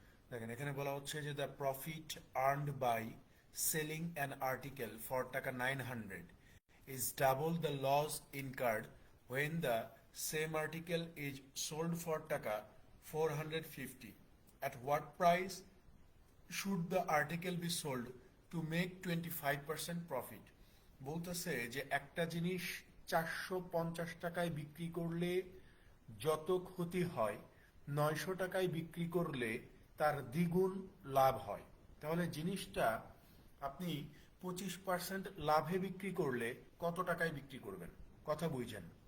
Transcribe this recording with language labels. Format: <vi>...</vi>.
<bn>দেখেন, এখানে বলা হচ্ছে যে</bn> <en>The profit earned by selling an article for taka 900 is double the loss incurred when the same article is sold for taka 450. At what price should the article be sold to make 25% profit?</en> <bn>বলতেছে যে একটা জিনিস 450 টাকায় বিক্রি করলে যত ক্ষতি হয়, 900 টাকায় বিক্রি করলে তার দ্বিগুণ লাভ হয়। তাহলে জিনিসটা আপনি 25% লাভে বিক্রি করলে কত টাকায় বিক্রি করবেন? কথা বুঝছেন?</bn>